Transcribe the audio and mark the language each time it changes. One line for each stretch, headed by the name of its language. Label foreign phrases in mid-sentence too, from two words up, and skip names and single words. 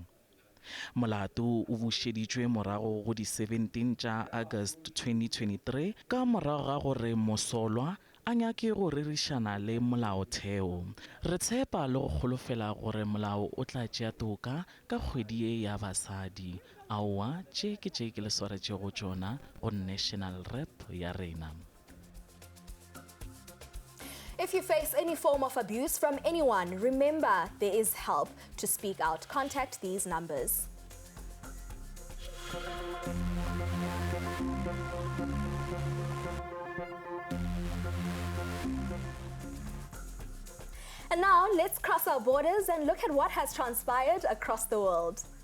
Northern Sotho: Molato o bušeditšwe morago go di 17 tša August 2023 ka morago ga gore mosolwa a nyake go rerišana le molaotheo. Re tshepa le go kgolofela gore molao o tla tšea toka ka kgwedi ye ya basadi. Aowa, tše ke le swaretšego tšona go
English: national rap
Northern Sotho: ya rena.
English: If you face any form of abuse from anyone, remember there is help. To speak out, contact these numbers. And now let's cross our borders and look at what has transpired across the world.